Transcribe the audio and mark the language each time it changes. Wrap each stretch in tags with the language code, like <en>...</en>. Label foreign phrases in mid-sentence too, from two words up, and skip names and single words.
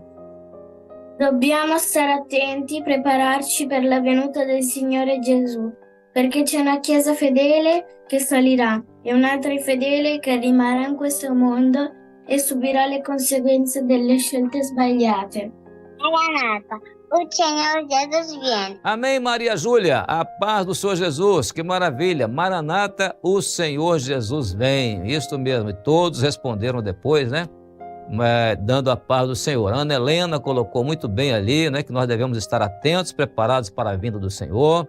<it>Dobbiamo stare attenti, prepararci per la venuta del Signore Gesù, perché c'è una Chiesa fedele che salirà e un'altra infedele che rimarrà in questo mondo e subirà le conseguenze delle scelte sbagliate.</it> <pt>Maranata, o Senhor Jesus vem. Amém, Maria Júlia. A paz do Senhor Jesus. Que maravilha. Maranata, o Senhor Jesus vem. Isso mesmo. E todos responderam depois, né? Dando a paz do Senhor. A Ana Helena colocou muito bem ali, né, que nós devemos estar atentos, preparados para a vinda do Senhor.</pt>